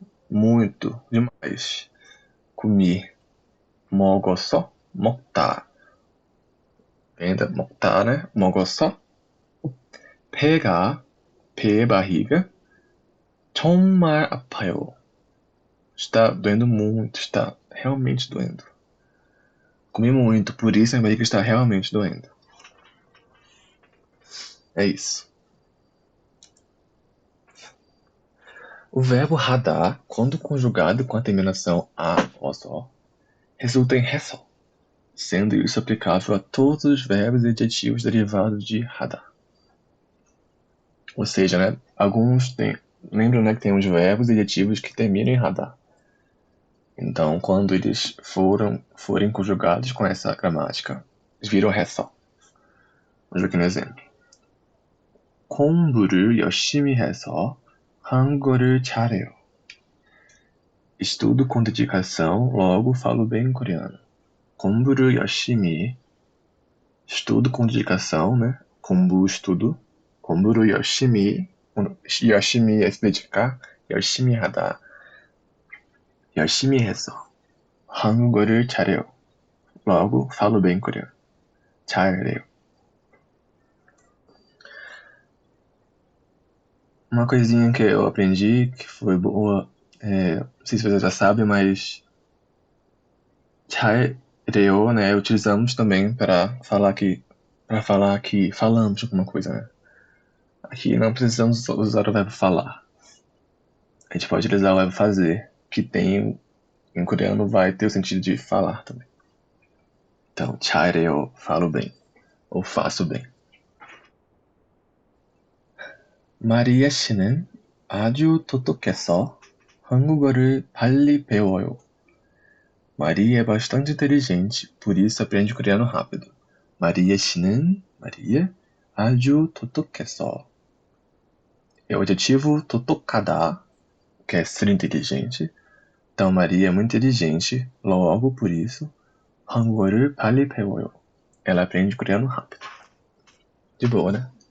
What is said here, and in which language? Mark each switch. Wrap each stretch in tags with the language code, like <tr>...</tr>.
<pt>Muito, demais. Comi. 먹었어, 먹다. ainda 먹다, né? 먹었어.</pt> <ko>배가, 배의 barriga. 정말 아파요.</ko> <pt>Está doendo muito, está realmente doendo. Comi muito, por isso a barriga está realmente doendo. É isso. O verbo radar, quando conjugado com a terminação a ou só, resulta em ressó, sendo isso aplicável a todos os verbos e adjetivos derivados de radar. Ou seja, né, alguns têm. Lembra, né, que tem uns verbos e adjetivos que terminam em radar. Então, quando eles forem conjugados com essa gramática, eles viram ressó. Vamos ver aqui no exemplo.</pt> <ko>공부를 열심히 해서 한국어를 잘해요.</ko> <pt>Estudo com dedicação, logo falo bem coreano.</pt> <ko>공부를 열심히,</ko> <pt>estudo com dedicação, né? 공부, estudo. 공부를 열심히,</pt> <ko>열심히 especificar, 열심히 하다, 열심히 해서 한국어를 잘해요.</ko> <pt>Logo, falo bem coreano. 잘해요. Uma coisinha que eu aprendi, que foi boa, não sei se você já sabe, mas 잘해요, né, utilizamos também para falar que falamos alguma coisa, né. Aqui não precisamos usar o verbo falar. A gente pode utilizar o verbo fazer, que tem, em coreano, vai ter o sentido de falar também. Então, 잘해요, falo bem, ou faço bem.</pt> <ko>마리아 씨는 아주 똑똑해서 한국어를 빨리 배워요.</ko> <pt>Maria é bastante inteligente, por isso aprende coreano rápido. Maria 씨는, Maria,</pt> <ko>아주 똑똑해서.</ko> <pt>É o adjetivo 똑똑하다, que é ser inteligente. Então, Maria é muito inteligente, logo por isso,</pt> <ko>한국어를 빨리 배워요.</ko> <pt>Ela aprende coreano rápido. De boa, né?</pt>